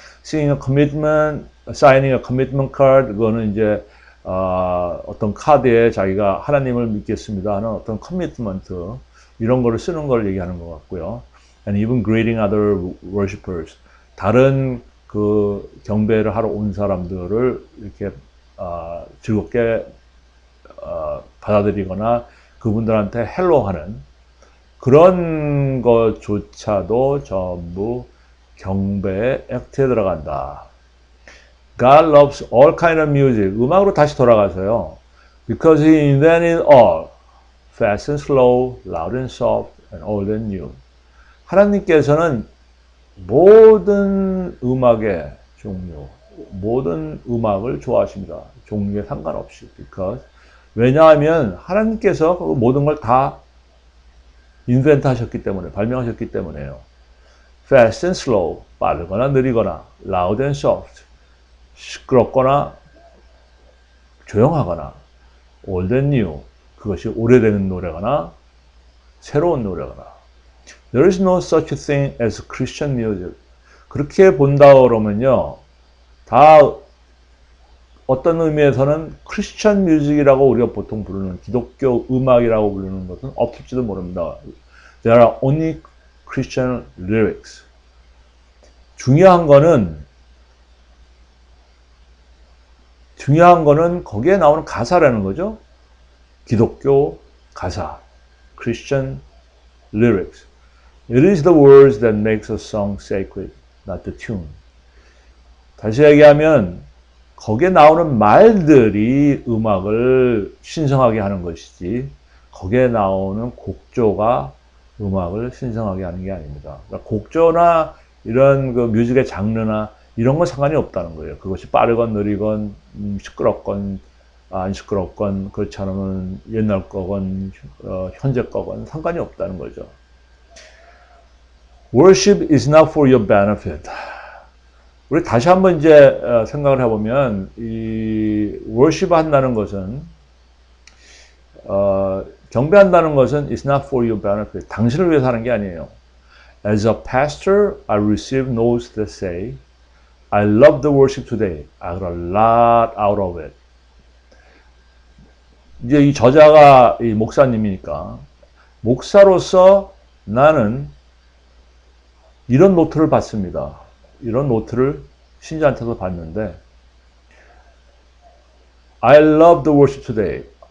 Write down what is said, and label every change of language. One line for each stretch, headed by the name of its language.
English: Signing a commitment, signing a commitment card,
Korean: 그거는 이제, 어떤 카드에 자기가 하나님을 믿겠습니다 하는 어떤 커미트먼트, 이런 거를 쓰는 걸 얘기하는 것 같고요.
English: And even greeting other worshipers.
Korean: 다른 그 경배를 하러 온 사람들을 이렇게 즐겁게 받아들이거나 그분들한테 헬로하는 그런 것조차도 전부 경배의 액트에 들어간다.
English: God loves all kind of music.
Korean: 음악으로 다시 돌아가서요.
English: Because he invented all. Fast and slow, loud and soft, and old and new.
Korean: 하나님께서는 모든 음악의 종류, 모든 음악을 좋아하십니다. 종류에 상관없이. Because 왜냐하면 하나님께서 그 모든 걸 다 인벤트 하셨기 때문에, 발명하셨기 때문에요.
English: Fast and slow,
Korean: 빠르거나 느리거나,
English: loud and soft,
Korean: 시끄럽거나 조용하거나,
English: old and new,
Korean: 그것이 오래된 노래거나 새로운 노래거나.
English: There is no such thing as Christian music.
Korean: 그렇게 본다 그러면요, 다 어떤 의미에서는 크리스천 뮤직이라고 우리가 보통 부르는 기독교 음악이라고 부르는 것은 없을지도 모릅니다.
English: There are only Christian lyrics.
Korean: 중요한 거는 거기에 나오는 가사라는 거죠. 기독교 가사.
English: Christian lyrics. It is the words that makes a song sacred, not the tune.
Korean: 다시 얘기하면 거기에 나오는 말들이 음악을 신성하게 하는 것이지 거기에 나오는 곡조가 음악을 신성하게 하는 게 아닙니다. 그러니까 곡조나 이런 그 뮤직의 장르나 이런 건 상관이 없다는 거예요. 그것이 빠르건 느리건 시끄럽건 안 시끄럽건 그렇지 않으면 옛날 거건 현재 거건 상관이 없다는 거죠.
English: Worship is not for your benefit.
Korean: 우리 다시 한번 이제 생각을 해보면 이 worship 한다는 것은 경배한다는 것은
English: is not for your benefit.
Korean: 당신을 위해서 하는 게 아니에요.
English: As a pastor, I receive notes that say, I love the worship today. I got a lot out of it.
Korean: 이제 이 저자가 이 목사님이니까 목사로서 나는 이런 노트를 받습니다. 이런 노트를 신자한테서 받는데
English: I love the worship today.